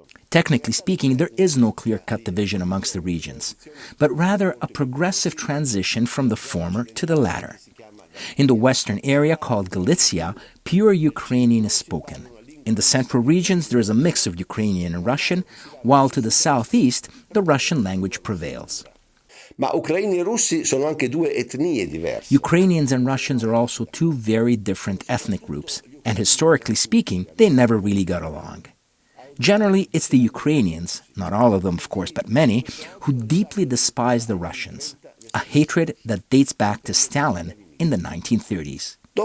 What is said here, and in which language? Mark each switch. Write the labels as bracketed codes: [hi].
[en] Technically speaking, there is no clear-cut division amongst the regions, but rather a progressive transition from the former to the latter. In the western area called Galicia, pure Ukrainian is spoken. In the central regions, there is a mix of Ukrainian and Russian, while to the southeast, the Russian language prevails. [it] Ma ucraini e russi sono anche due etnie diverse. [en] Ukrainians and Russians are also two very different ethnic groups, and historically speaking, they never really got along. Generally, it's the Ukrainians, not all of them of course, but many, who deeply despise the Russians, a hatred that dates back to Stalin in the 1930s.